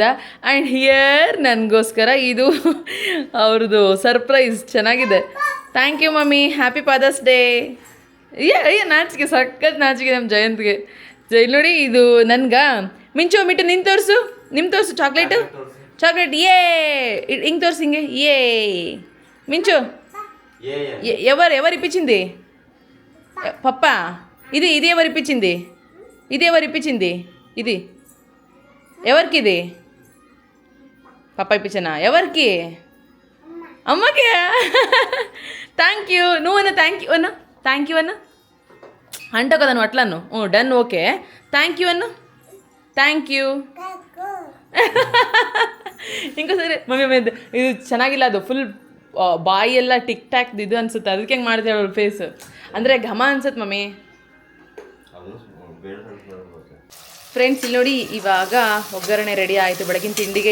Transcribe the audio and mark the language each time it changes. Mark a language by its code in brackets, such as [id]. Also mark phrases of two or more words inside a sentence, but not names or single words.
[en] and here [kn] ನನಗೋಸ್ಕರ ಇದು ಅವ್ರದ್ದು ಸರ್ಪ್ರೈಸ್, ಚೆನ್ನಾಗಿದೆ. [en] thank you mummy, happy Father's Day. [kn] ಅಯ್ಯ ನಾಚಿಕೆ, ಸಖತ್ ನಾಚಿಕೆ ನಮ್ಮ ಜಯಂತ್ಗೆ. ಇಲ್ಲಿ ನೋಡಿ, ಇದು ನನ್ಗೆ ಮಿಂಚು ಮಿಟ್ಟು ನಿನ್ನ ತೋರಿಸು, ಚಾಕ್ಲೇಟು ಚಾಕ್ಲೇಟ್. ಹಿಂಗೆ ತೋರಿಸಿ, ಹಿಂಗೆ ಮಿಂಚು [te] ఎవరు ఇప్పించింది పప్ప? ఇది ఎవరు ఇప్పించింది ఇది ఎవరికి? ఇది పప్ప ఇప్పించనా? ఎవరికి? అమ్మకి. [en] thank you. [te] నువ్వు అన్న [en] thank you [te] అన్న అంటావు కదా నువ్వు అట్లాను. [en] done, okay, thank you అన్న. thank you. [kn] ಇಂಕೋಸರಿ ಮಮ್ಮಿ ಇದು ಚೆನ್ನಾಗಿಲ್ಲ, ಅದು ಫುಲ್ ಬಾಯಿ ಎಲ್ಲ ಟಿಕ್ ಟಾಕ್ ಇದು ಅನ್ಸುತ್ತೆ. ಅದಕ್ಕೆ ಹೆಂಗೆ ಮಾಡ್ತೇವೆ ಅವಳು ಫೇಸ್, ಅಂದರೆ ಘಮ ಅನ್ಸುತ್ತೆ ಮಮ್ಮಿ. ಫ್ರೆಂಡ್ಸ್, ಇಲ್ಲಿ ನೋಡಿ, ಇವಾಗ ಒಗ್ಗರಣೆ ರೆಡಿ ಆಯಿತು ಬೆಳಗಿನ ತಿಂಡಿಗೆ.